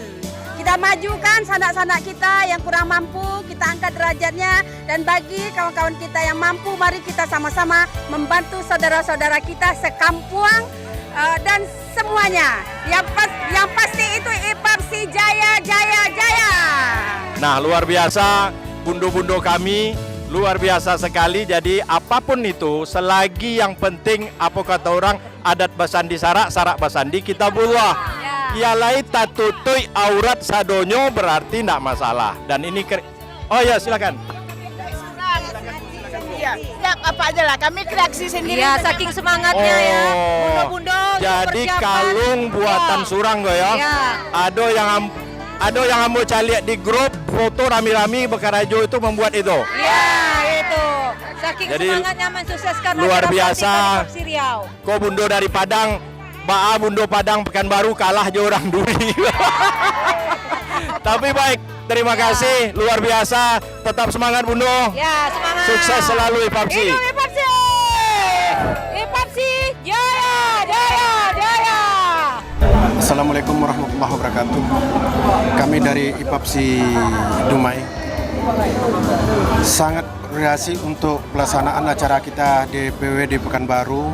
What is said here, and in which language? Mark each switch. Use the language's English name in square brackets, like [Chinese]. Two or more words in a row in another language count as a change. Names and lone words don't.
[Indonesian] Kita majukan sanak-sanak kita yang kurang mampu, kita angkat derajatnya, dan bagi kawan-kawan kita yang mampu, mari kita sama-sama membantu saudara-saudara kita sekampuang dan semuanya. Yang pasti itu IPAPSI jaya, jaya, jaya. Nah, luar biasa Bundo-bundo kami, luar biasa sekali. Jadi apapun itu, selagi yang penting apa kata orang, [Minangkabau] adat basandi sarak, sarak basandi kita bulah. Ialai tatutui aurat sadonyo [Indonesian] berarti tidak masalah. Dan ini oh ya, silakan. Siap apa aja lah, kami kreasi sendiri. Iya, saking semangatnya ya. Bundo-bundo. [Minangkabau] Jadi kalung buatan surang go ya. [Indonesian] Iya. Ada yang mau cari di grup foto rami-rami Bekarajo itu membuat itu. Iya, itu. Saking Jadi, semangatnya mensukseskan luar acara biasa. pelantikan IPAPSI Riau. Kok Bundo dari Padang, Bundo Padang Pekanbaru kalah aja orang Duri. Tapi baik, terima kasih, luar biasa. Tetap semangat Bundo. Ya, semangat. Sukses selalu IPAPSI. Hidup IPAPSI! IPAPSI jaya, jaya, jaya. [Arabic] السلام عليكم ورحمة الله وبركاته. [Indonesian] Kami dari IPAPSI Dumai sangat apresiasi untuk pelaksanaan acara kita DPW di Pekanbaru.